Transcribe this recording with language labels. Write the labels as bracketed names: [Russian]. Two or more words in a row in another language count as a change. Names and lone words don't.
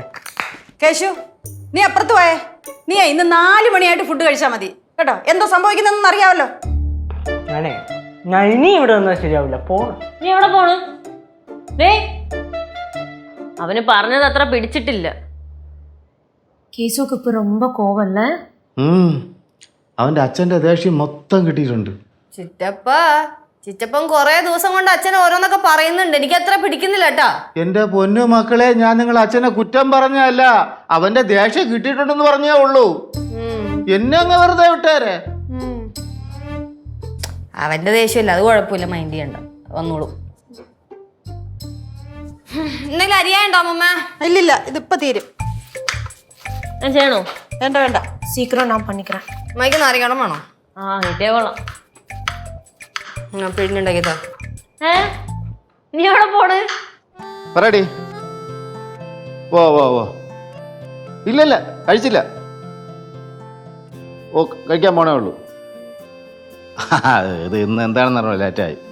[Malayalam] കേശു, നീ അപ്പുറത്ത് പോയേ. നീ ഇന്ന് 4 മണിയായിട്ട് ഫുഡ് കഴിച്ചാൽ മതി കേട്ടോ. എന്തോ സംഭവിക്കുന്നതെന്ന് അറിയാമല്ലോ. ഞാൻ ഇനി ഇവിടെ വന്നാൽ ശരിയാവില്ല. പോണം. നീ എവിടെ പോണ്? ഡേ, അവന് പറഞ്ഞത് അത്ര പിടിച്ചിട്ടില്ല. [Tamil] கேசுக்கு இப்ப ரொம்ப கோவம்ல? [Malayalam] അവന്റെ അച്ഛന്റെ ദേഷ്യം മൊത്തം കിട്ടിയിട്ടുണ്ട്. ചിറ്റപ്പൻ കൊറേ ദിവസം കൊണ്ട് അച്ഛൻ ഓരോന്നൊക്കെ പറയുന്നുണ്ട്. എനിക്ക് അത്ര പിടിക്കുന്നില്ല കേട്ടാ. എന്റെ പൊന്നു മക്കളെ, ഞാൻ നിങ്ങളെ അച്ഛനെ കുറ്റം പറഞ്ഞല്ല, അവന്റെ ദേഷ്യം കിട്ടിയിട്ടുണ്ടെന്ന് പറഞ്ഞേ ഉള്ളൂ. എന്നെ അങ്ങ് വെറുതെ വിട്ടേരെ. അവന്റെ ദേഷ്യമില്ല, അത് കുഴപ്പമില്ല, മൈൻഡ് ചെയ്യണ്ട, വന്നോളൂ. എന്തെങ്കിലും അറിയാനുണ്ടോ അമ്മ? ഇല്ലില്ല, ഇതിപ്പോ തീരും. ഞാൻ ചെയ്യണോ? വേണ്ട. [Tamil] சீக்கிரம் நான் பண்ணிக்கிறேன். [Malayalam] അമ്മയ്ക്ക് നാരികണം വേണോ? കിട്ടിയാ കൊള്ളാം. പിഴിഞ്ഞുണ്ടാക്കിയതാ. നീ എവിടെ പോണ്? പറയടി. വോ ഇല്ലല്ല, കഴിച്ചില്ല. കഴിക്കാൻ പോണേ ഉള്ളൂ. ഇത് ഇന്ന് എന്താണെന്ന് അറിയാമോ, ലേറ്റായി.